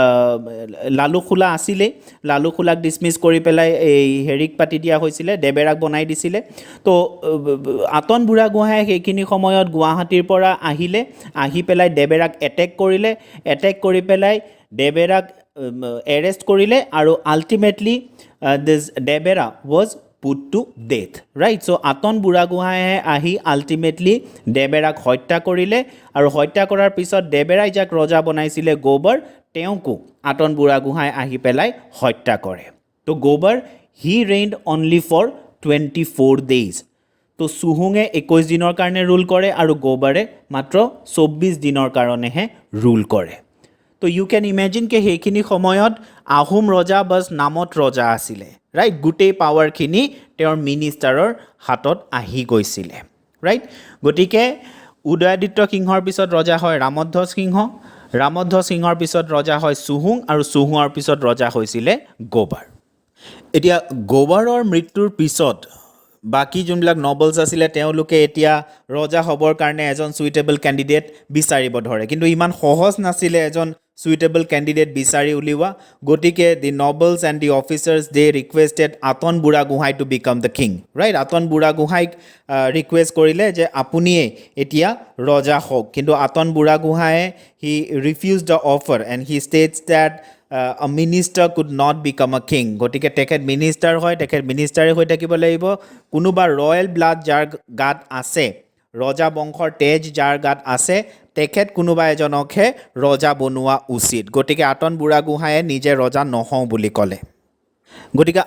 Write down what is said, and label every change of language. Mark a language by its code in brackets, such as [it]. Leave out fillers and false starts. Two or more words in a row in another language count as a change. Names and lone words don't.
[as] লালুখোলা আছিলেই লালুখোলাক ডিছমিছ কৰি পেলাই এই হেৰিক পাতি দিয়া হৈছিলে দেবেৰাক বনাই দিছিলে তো আটন বুঢ়াগোহাঁয়ে সেইখিনি সময়ত গুৱাহাটীৰ পৰা আহি পেলাই দেবেৰাক এটেক কৰি পেলাই দেবেৰাক এৰেষ্ট কৰিলে আৰু [en] ultimately this Debera was put to death, right? [as] So আটন বুঢ়াগোহাঁয়ে আহি আল্টিমেটলি দেবেৰাক হত্যা কৰিলে আৰু হত্যা কৰাৰ পিছত দেবেৰাই যাক ৰজা বনাইছিলে গোবৰ তেওঁকো আটন বুঢ়াগোহাঁই আহি পেলাই হত্যা কৰে তো গোবৰ [en] he reigned only for [as] 24 days তো চুহুঙে 21 দিনৰ কাৰণে ৰুল কৰে আৰু গোবৰে মাত্ৰ 24 দিনৰ কাৰণেহে ৰুল কৰে তো [en] you can imagine [as] কে সেইখিনি সময়ত আহোম ৰজা বাছ নামত ৰজা আছিলে ৰাইট গোটেই পাৱাৰখিনি তেওঁৰ মিনিষ্টাৰৰ হাতত আহি গৈছিলে ৰাইট গতিকে উদয়াদিত্য সিংহৰ পিছত ৰজা হয় ৰামধ্বজ সিংহৰ পিছত ৰজা হয় চুহুং আৰু চুহুঙৰ পিছত ৰজা হৈছিলে গোবৰ এতিয়া গোবৰৰ মৃত্যুৰ পিছত বাকী যোনবিলাক নবলছ আছিলে তেওঁলোকে এতিয়া ৰজা হ'বৰ কাৰণে এজন [en] suitable candidate [as] বিচাৰিব ধৰে কিন্তু ইমান সহজ নাছিলে এজন [en] suitable candidate [as] বিচাৰি উলিওৱা গতিকে [en] the nobles and the officers they requested [as] আটন বুঢ়াগোহাঁই [en] to become the king right [as] আটন বুঢ়াগোহাঁইক ৰিকুৱেষ্ট কৰিলে যে আপুনিয়ে এতিয়া ৰজা হওক কিন্তু আটন বুঢ়াগোহাঁয়ে [en] he refused the offer and he states that a minister could not become a king [as] গতিকে তেখেত মিনিষ্টাৰ হয় তেখেত মিনিষ্টাৰে হৈ থাকিব লাগিব কোনোবা [en] royal blood [as] যাৰ গাত আছে ৰজা বংশৰ তেজ যাৰ গাত আছে তেখেত কোনোবা এজনকহে ৰজা বনোৱা উচিত গতিকে আটন বুঢ়াগোহাঁয়ে নিজে ৰজা নহওঁ বুলি ক'লে গতিকে